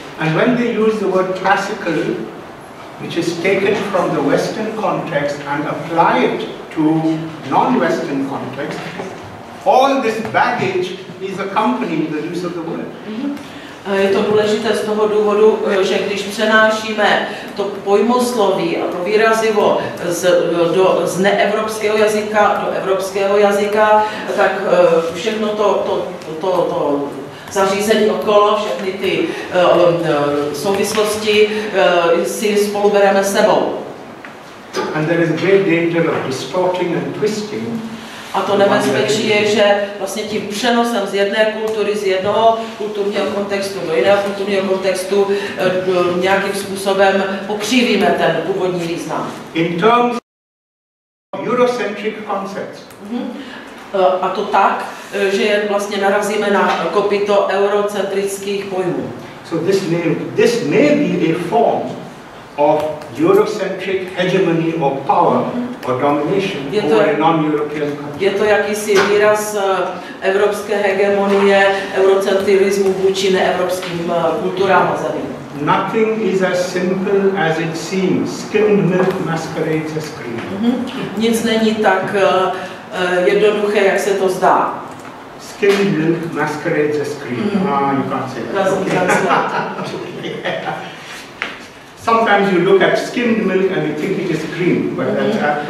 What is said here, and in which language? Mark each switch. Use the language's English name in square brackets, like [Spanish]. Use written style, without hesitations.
[English] And when they use the word classical, which is taken from the Western context and apply it to non-Western context, all this baggage is accompanying the use of the word. [Czech] Je to důležité z toho důvodu, že když přenášíme to pojmosloví a to výrazivo z neevropského jazyka do evropského jazyka, tak všechno to zařízení okolo, všechny ty souvislosti si spolu bereme sebou. [English] And there is great danger of distorting and twisting. [Czech] A to nebezpečí je, že vlastně tím přenosem z jedné kultury, z jednoho kulturního kontextu do jiného kulturního kontextu nějakým způsobem pokřivíme ten původní význam. [English] In terms of Eurocentric concepts. [Czech] A to tak, že vlastně narazíme na kopyto eurocentrických pojmů. [English] So this may be a form of Eurocentric hegemony or power or domination over a non-European country. [Czech] Je to jakýsi výraz evropské hegemonie, eurocentrismu vůči neevropským kulturám a zemím. [English] Nothing is as simple as it seems. Skimmed milk masquerades as cream. [Czech] Nic není tak jednoduché, jak se to zdá. [English] Skimmed milk masquerades as cream. You can't say that. Sometimes you look at skimmed milk and you think it is cream, but that's